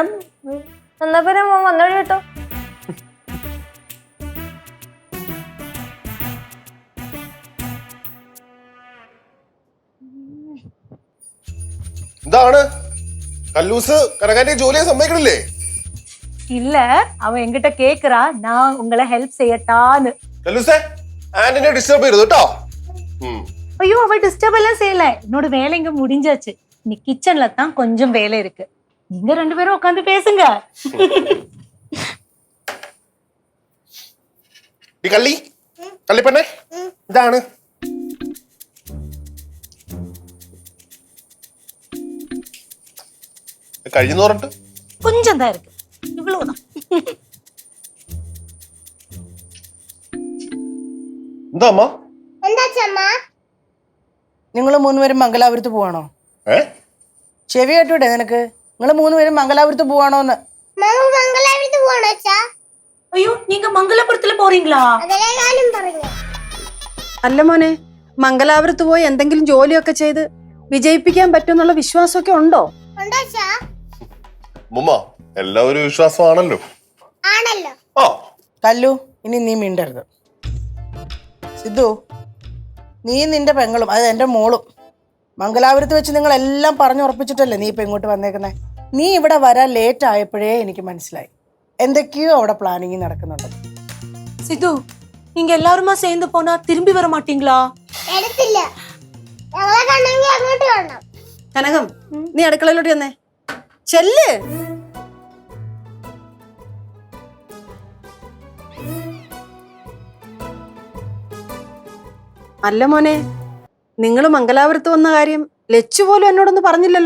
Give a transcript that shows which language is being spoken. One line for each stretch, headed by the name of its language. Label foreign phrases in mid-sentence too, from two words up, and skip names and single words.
Malayalam: വന്നോളൂ കേട്ടോ. എന്താണ് കല്ലൂസ് കനകാന്റെ ജോലിയെ സമ്മതിക്കണില്ലേ?
Tamil: இல்ல அவன் என்கிட்ட கேக்குறா நான் உங்களை ஹெல்ப் செய்யட்டான்னு.
Malayalam: കല്ലൂസേ, ആന്റിനെ ഡിസ്റ്റർബ് ചെയ്യരുത് കേട്ടോ.
Tamil: ஐயோ அவ டிஸ்டர்ப் எல்லாம் செய்யல, என்னோட வேலை இங்க முடிஞ்சாச்சு. நீ கிச்சன்ல தான் கொஞ்சம் வேலை இருக்கு, நீங்க 2 பேரும் உட்காந்து பேசுங்க.
Malayalam: ഈ കള്ളിപ്പെണ്ണെ ഇതാണ് കഴിഞ്ഞെന്ന് പറഞ്ഞിട്ട്
Tamil: கொஞ்சம் தான் இருக்கு, இவ்வளவுதான்.
Malayalam: എന്താ അമ്മ? എന്താ ചമ്മ? നിങ്ങൾ 3 പേരും മംഗലാപുരത്ത് പോവാണോ? ചെവി കേട്ടൂടെ നിനക്ക്? നിങ്ങൾ 3 പേരും മംഗലാപുരത്ത് പോവാണോന്ന്? മംഗലാപുരത്ത് പോവാണോ അച്ഛാ?
Tamil: ஐயோ நீங்க மங்களபுரத்துல போறீங்களா?
Malayalam: അതല്ലേ ഞാനും പറഞ്ഞു. അല്ല മോനെ, മംഗലാപുരത്ത് പോയി എന്തെങ്കിലും ജോലിയൊക്കെ ചെയ്ത് വിജയിപ്പിക്കാൻ പറ്റുമെന്നുള്ള വിശ്വാസമൊക്കെ ഉണ്ടോ? ഉണ്ടോ അച്ഛാ? മുമ്മ എല്ലാവരും വിശ്വാസമാണല്ലോ. ആണല്ലോ. ആ കല്ലു, ഇനി നീ മിണ്ടരുത്. സിദ്ധു, നീ നിന്റെ പെങ്ങളും അത് എൻ്റെ മോളും മംഗലാപുരത്ത് വെച്ച് നിങ്ങൾ എല്ലാം പറഞ്ഞുറപ്പിച്ചിട്ടല്ലേ നീ ഇപ്പൊ ഇങ്ങോട്ട് വന്നേക്കുന്നേ? നീ ഇവിടെ വരാൻ ലേറ്റ് ആയപ്പോഴേ എനിക്ക് മനസ്സിലായി എന്തൊക്കെയോ അവിടെ പ്ലാനിങ് നടക്കുന്നുണ്ട്.
Tamil: சித்து நீங்க எல்லாருமா சேர்ந்து போனா திரும்பி வர மாட்டீங்களா?
Malayalam: എടുത്തില്ല. ഞങ്ങളെ കണ്ണെങ്കിൽ അങ്ങോട്ട് കാണണം. കനകം, നീ അടുക്കളയിലോട്ട് വന്നേ. ചെല്ല്. അല്ല മോനെ, നിങ്ങൾ മംഗലാപുരത്ത് വന്ന കാര്യം ലച്ചു പോലും എന്നോടൊന്നും പറഞ്ഞില്ലല്ലോ.